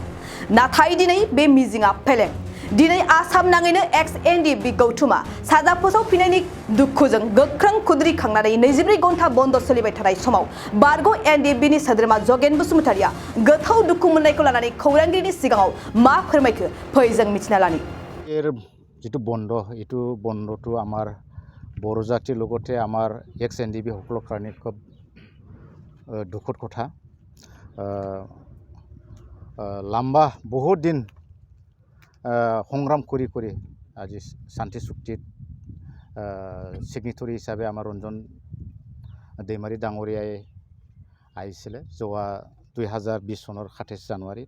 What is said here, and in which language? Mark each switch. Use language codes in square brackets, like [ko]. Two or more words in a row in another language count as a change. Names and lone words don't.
[brx] नाथाय दिनै बे मिजिंआ फेलें। दिनै आसाम नाङैनो एक्स एनडिएफबि गौथुमा साजा फोसावफिननायनि दुखुजों गोख्रों खुद्रिखांनानै 24 घन्टा बन्द सोलिबाय थानाय समाव बारग' एनडिएफबिनि सोद्रोमा जगेन बसुमतारिया गोथौ दुखु मोननायखौ लानानै खौरांगिरिनि सिगाङाव मा फोरमायखो फै जों मिथिना लानि। [as] যিটো বন্ধ এটা বন্ধটো আমাৰ বড়ো জাতিৰ লগতে আমাৰ এক্স এনডিএফবি সকলোৰ কাৰণে খুব দুখৰ কথা। লম্বা বহুত দিন সংগ্রাম কৰি আজি শান্তি চুক্তিত সিগনেটৰী হিচাপে আমাৰ ৰঞ্জন दैमारि ডাঙৰীয়াই আহিছিলে যোৱা 2020 চনৰ 27 জানুৱাৰীত।